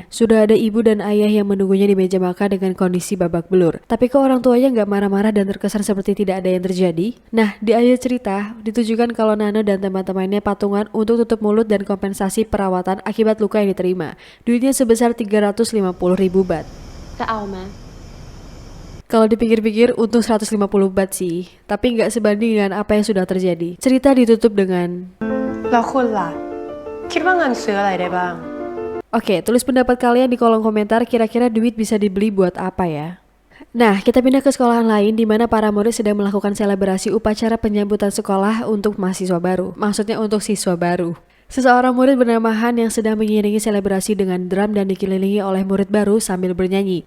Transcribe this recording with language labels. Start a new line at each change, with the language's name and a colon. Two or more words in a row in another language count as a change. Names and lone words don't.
Indonesian: Sudah ada ibu dan ayah yang menunggunya di meja makan dengan kondisi babak belur. Tapi kok orang tuanya nggak marah-marah dan terkesan seperti tidak ada yang terjadi? Nah, di akhir cerita ditujukan kalau Nano dan teman-temannya patungan untuk tutup mulut dan kompensasi perawatan akibat luka yang diterima. Duitnya sebesar 350.000 bat.
Thai: จะเอาไหม
Indonesian: Kalau dipikir-pikir untung 150 bat sih, tapi nggak sebanding dengan apa yang sudah terjadi. Cerita ditutup dengan
Thai: แล้วคุณล่ะ คิดว่าเงินซื้ออะไรได้บ้าง
Indonesian: Oke, tulis pendapat kalian di kolom komentar kira-kira duit bisa dibeli buat apa ya? Nah, kita pindah ke sekolahan lain di mana para murid sedang melakukan selebrasi upacara penyambutan sekolah untuk mahasiswa baru. Maksudnya untuk siswa baru. Seseorang murid bernama Han yang sedang mengiringi selebrasi dengan drum dan dikelilingi oleh murid baru sambil bernyanyi.